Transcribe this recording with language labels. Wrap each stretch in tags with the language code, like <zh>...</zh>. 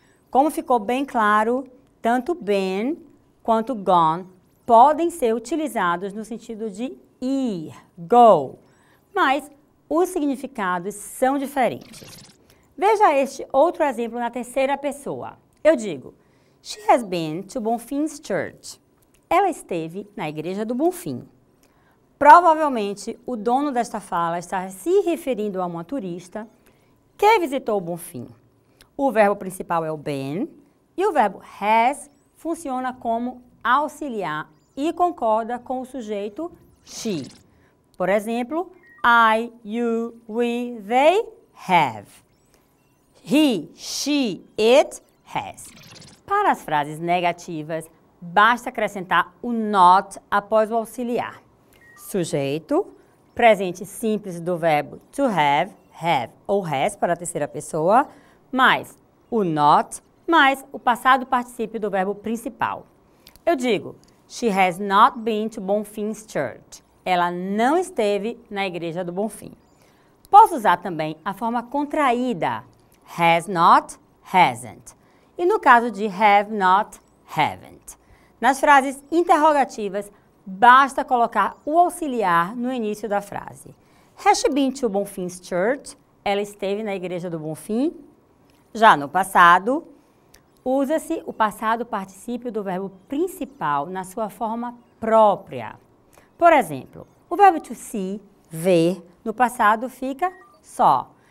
<pt>Como ficou bem claro, tanto been quanto gone podem ser utilizados no sentido de ir, go, mas os significados são diferentes. Veja este outro exemplo na terceira pessoa. Eu digo,</pt> <en>she has been to Bonfim's Church.</en> <pt>Ela esteve na igreja do Bonfim. Provavelmente, o dono desta fala está se referindo a uma turista que visitou o Bonfim. O verbo principal é o been e o verbo has funciona como auxiliar e concorda com o sujeito she. Por exemplo,</pt> <en>I, you, we, they have. He, she, it has.</en> <pt>Para as frases negativas, basta acrescentar o not após o auxiliar. Sujeito, presente simples do verbo to have ou has para a terceira pessoa, mais o not, mais o passado particípio do verbo principal. Eu digo,</pt> <en>she has not been to Bonfim's Church.</en> <pt>Ela não esteve na igreja do Bonfim. Posso usar também a forma contraída, has not, hasn't. E no caso de have not, haven't. Nas frases interrogativas, basta colocar o auxiliar no início da frase.</pt> <en>Has she been to Bonfim's Church?</en> <pt>Ela esteve na igreja do Bonfim? Já no passado, usa-se o passado particípio do verbo principal na sua forma própria. Por exemplo, o verbo to see, ver, no passado fica saw.</pt>